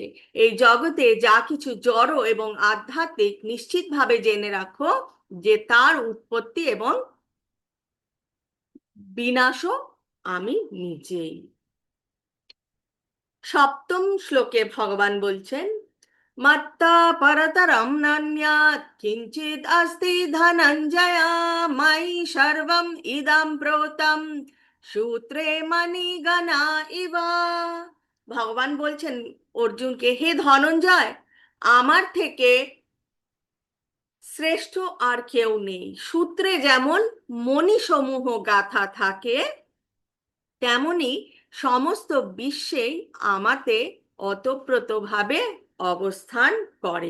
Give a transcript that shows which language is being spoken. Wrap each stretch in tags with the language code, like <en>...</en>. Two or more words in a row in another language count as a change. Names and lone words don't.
<bn>এই জগতে যা কিছু জড় এবং আধ্যাত্মিক, নিশ্চিতভাবে জেনে রাখো যে তার উৎপত্তি এবং বিনাশও আমি নিজেই। সপ্তম শ্লোকে ভগবান বলছেন,</bn> <sa>মত্তা পরতরম নান্যাৎ কিঞ্চিদ অস্তি ধনঞ্জয়, ময়ি সর্বম ইদম প্রোতম সূত্রে মণিগণা ইব।</sa> <bn>ভগবান বলছেন অর্জুনকে, হে ধনঞ্জয়, আমার থেকে শ্রেষ্ঠ আর কেউ নেই। সূত্রে যেমন মণিসমূহ গাঁথা থাকে, তেমনি সমস্ত বিশ্বেই আমাতে ওতপ্রোতভাবে অবস্থান করে।</bn>